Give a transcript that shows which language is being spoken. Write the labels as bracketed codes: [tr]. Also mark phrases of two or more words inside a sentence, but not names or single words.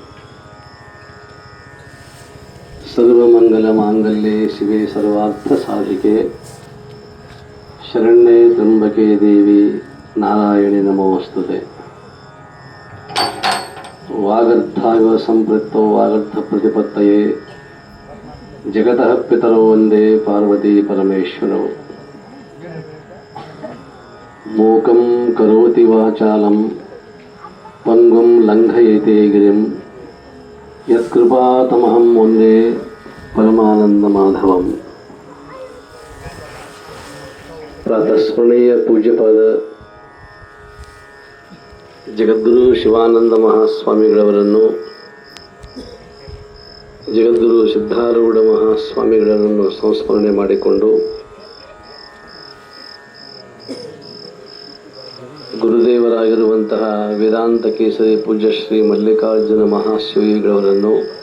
[sa] ಸರ್ವಮಂಗಲಮಾಂಗಲ್ಯೆ ಶಿವೆ ಸರ್ವಾರ್ಥಸಾಧಿಕೆ ಶರಣ್ಯೆ ತ್ರ್ಯಂಬಕೆ ದೇವಿ ನಾರಾಯಣಿ ನಮೋಸ್ತುತೆ. ವಾಗರ್ಥಾವ ಸಂಪೃಕ್ತೋ ವಾಗರ್ಥ ಪ್ರತಿಪತ್ತಯೇ ಜಗತಃ ಪಿತರೋ ವಂದೇ ಪಾರ್ವತಿ ಪರಮೇಶ್ವರೌ. ಮೂಕಂ ಕರೋತಿ ವಾಚಾಲಂ ಪಂಗುಂ ಲಂಘಯತೆ ಗಿರಿಂ ಯತ್ಕೃಪಾತಮಹಂ ವಂದೇ ಪರಮಾನಂದ ಮಾಧವಂ. [kn] ಪ್ರಾತಸ್ಮರಣೀಯ ಪೂಜ್ಯಪಾದ ಜಗದ್ಗುರು ಶಿವಾನಂದ ಮಹಾಸ್ವಾಮಿಗಳವರನ್ನು, ಜಗದ್ಗುರು ಸಿದ್ಧಾರೂಢ ಮಹಾಸ್ವಾಮಿಗಳನ್ನು ಸಂಸ್ಮರಣೆ ಮಾಡಿಕೊಂಡು ಗುರುದೇವರಾಗಿರುವಂತಹ ವೇದಾಂತ ಕೇಸರಿ ಪೂಜ್ಯ ಶ್ರೀ ಮಲ್ಲಿಕಾರ್ಜುನ ಮಹಾಶಿವಗಳವರನ್ನು,